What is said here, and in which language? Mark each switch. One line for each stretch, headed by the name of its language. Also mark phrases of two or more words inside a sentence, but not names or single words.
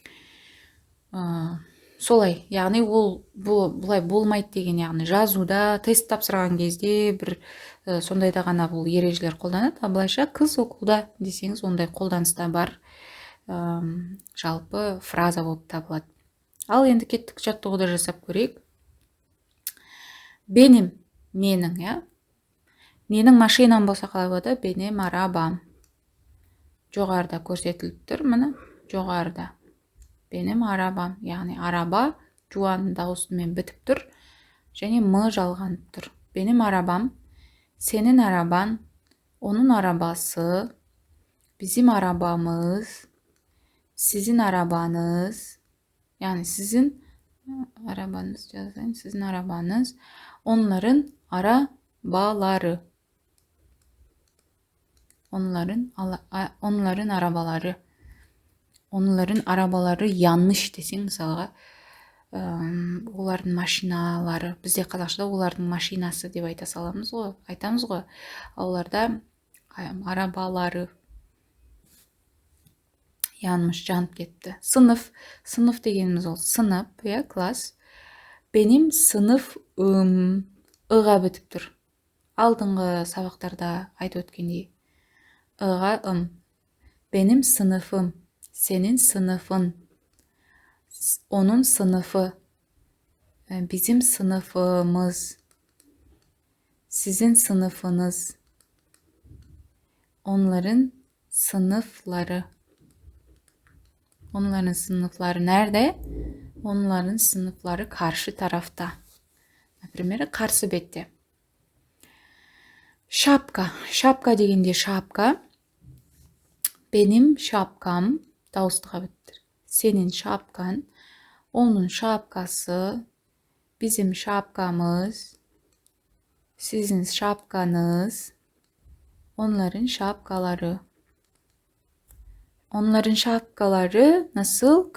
Kazakh: Солай, яғни ол бұлай болмайды деген, яғни жазуда, тест тапсырған кезде бір сондайда ғана бұл ережелер қолданады. Былайша кыз окулда десеңіз, ондай қолданыста бар жалпы фраза болып табылады. Ал енді кеттік жаттығуды жасап көрейік. Benim, менің, менің машинам болса қалай болады?
Turkish: Benim arabam.
Kazakh: Жоғарыда көрсетіліп тұр, міне, жоғарыда.
Turkish: Benim arabam,
Kazakh: яғни араба жуан дауысымен бітіп тұр, және мы жалғанып тұр.
Turkish: Benim arabam, senin araban, onun arabası, bizim arabamız, sizin arabanız, yani sizin arabanız yazayım, sizin arabanız, onların arabaları. Onların arabaları. Onların arabaları yanlış desең,
Kazakh: мысалға, олардың машиналары. Бізде қазақшада олардың машинасы деп айта саламыз ғой, айтамыз ғой. Оларда
Turkish: arabaları yanlış,
Kazakh: жанып кетті. Сынып дегеніміз ол сынып, класс.
Turkish: Benim sınıfım,
Kazakh: ыға бітіп тұр. Алдыңғы сабақтарда айтып өткендей.
Turkish: Ыға Benim sınıfım, senin sınıfın, onun sınıfı, bizim sınıfımız, sizin sınıfınız, onların sınıfları. Onların sınıfları nerede? Onların sınıfları karşı tarafta.
Kazakh: Например, қарсы бетте. Шапка. Шапка дегенде шапка.
Turkish: Benim şapkam,
Kazakh: дауыстыға біттір.
Turkish: Senin şapkan, onun şapkası, bizim şapkamız, sizin şapkanız, onların şapkaları. Onların şapkaları nasıl?